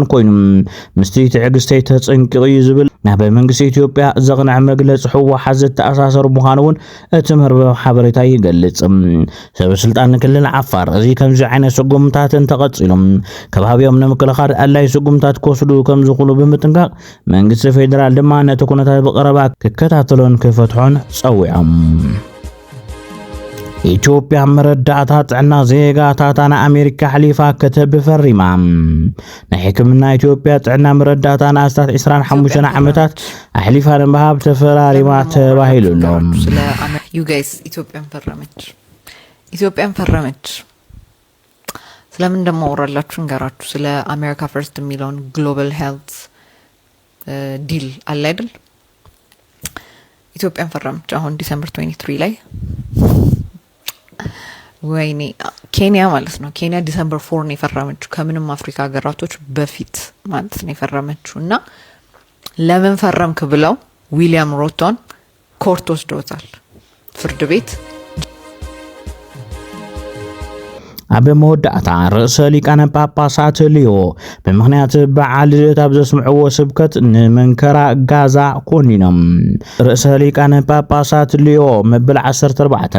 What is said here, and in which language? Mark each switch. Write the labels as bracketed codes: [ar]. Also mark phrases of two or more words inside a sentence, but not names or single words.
[ti] ኮይኑ ምስቲ ትዕግስተይ ተጸንቂቑ ዝብል ናብ መንግስቲ ኢትዮጵያ ዘቕንዕ መግለጽ ሕወሓት ዝተኣሳሰሩ ምዃኑን እቲ መርበብ ሓበሬታ ይገልጽ ሰበስልጣን ክልል ዓፋር እዚ ከምዚ ዓይነት ስጉምታት ተቐጺሎም ከባቢኦም ንምክልኻል ኣላይ ስጉምታት ክወስዱ ከም ዝኽእሉ ብምጥንቃቕ መንግስቲ ፌደራል ድማ ነቲ ኩነታት ብቐረባ ክከታተሎን ክፈትሖን ጸዊዖም ኢትዮጵያ መረዳእታ ጥዕና ዜጋታት ና ኣሜሪካ ሓሊፋ ከተብ ፈሪማ ናይ ሕክምና ኢትዮጵያ ጥዕና መረዳእታ ናስታት 25 ዓመታት ኣሕሊፋ ንምሃብ ተፈራሪማ ተባሂሉሎም [en] you guys [am] ኢትዮጵያን ፈረመች ስለምን ደሞ ወራላችሁ እንገራችሁ ስለ አሜሪካ ፈርስት ሚሊዮን [en] global health deal [am] አለ አይደል ኢትዮጵያን ፈረመች አሁን ዲሴምበር 23 ላይ ወይኔ ኬንያ ማለት ነው ኬንያ ዲሴምበር 4 ነው የፈረመችው ከምንም አፍሪካ ሀገራቶች በፊት ማለት ነው የፈረመችውና ለምን ፈረምክ ብለው ዊሊያም ሩቶን ኮርት ወስዶታል ፍርድ ቤት [ti] ኣብ መወዳእታ ርእሰ ሊቃነ ጳጳሳት ሊዮ ብምኽንያት በዓል ልደት ኣብ ዘስምዕዎ ስብከት ንመንከራ ጋዛ ኮኒኖም ርእሰ ሊቃነ ጳጳሳት ሊዮ መበል 14